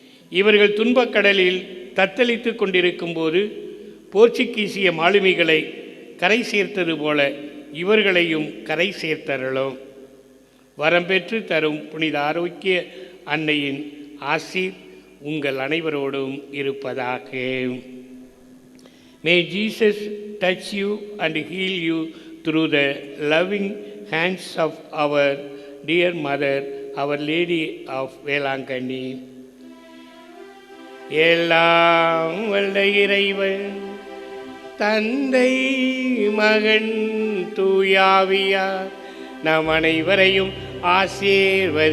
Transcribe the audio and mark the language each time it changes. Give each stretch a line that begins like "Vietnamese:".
Tamil: இவர்கள் துன்பக்கடலில் தத்தளித்து கொண்டிருக்கும் போது போர்ச்சுகீசிய மாலுமிகளை கரை சேர்த்தது போல இவர்களையும் கரை சேர்த்தருளும். வரம் பெற்று தரும் புனித ஆரோக்கிய அன்னையின் ஆசீர் உங்கள் அனைவரோடும் இருப்பதாக.
English: May Jesus touch you and heal you through the loving hands of our dear mother, Our Lady of Velankanni.
Tamil: எல்லாம் வல்ல இறைவன் தந்தை மகன் தூயாவியார் நம் அனைவரையும் ஆசீர்வதிப்பாராக.